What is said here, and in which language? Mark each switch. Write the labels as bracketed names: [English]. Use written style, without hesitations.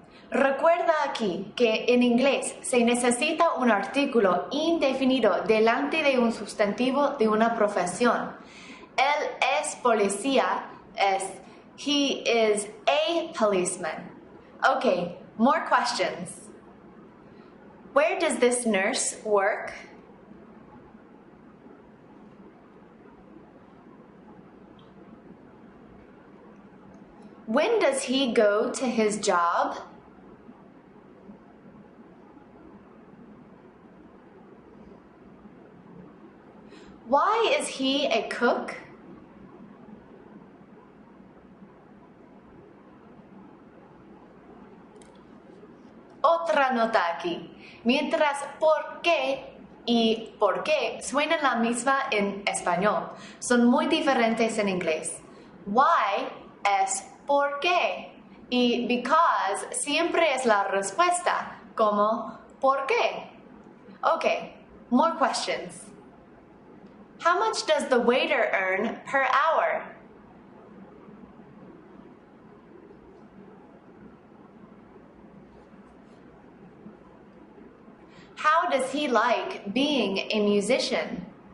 [Spanish] Recuerda aquí que en inglés se necesita un artículo indefinido delante de un sustantivo de una profesión. Él es policía, es [English] he is a policeman. Okay, more questions. Where does this nurse work? When does he go to his job? Why is he a cook? [Spanish] Otra nota aquí. Mientras por qué y por qué suenan la misma en español, son muy diferentes en inglés. Why es por qué y because siempre es la respuesta, como ¿por qué? [English] Okay, more questions. How much does the waiter earn per hour? How does he like being a musician?